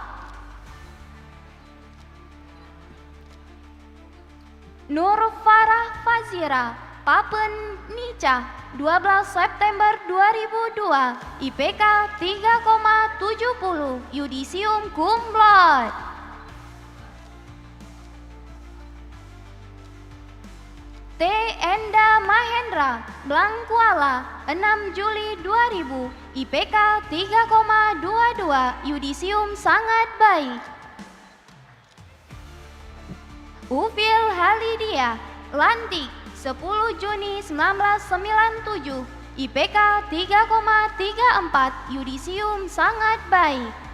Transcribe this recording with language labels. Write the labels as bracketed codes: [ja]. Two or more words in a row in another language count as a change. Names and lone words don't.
[id] Nur Farah Fazira, Papen Nica, 12 September 2002, IPK 3,70, yudisium [la] cum laude. [id] T. Enda Mahendra, Blangkuala, 6 Juli 2000, IPK 3,22, yudisium sangat baik. Ufil Halidia, Lantik, 10 Juni 1997, IPK 3,34, yudisium sangat baik.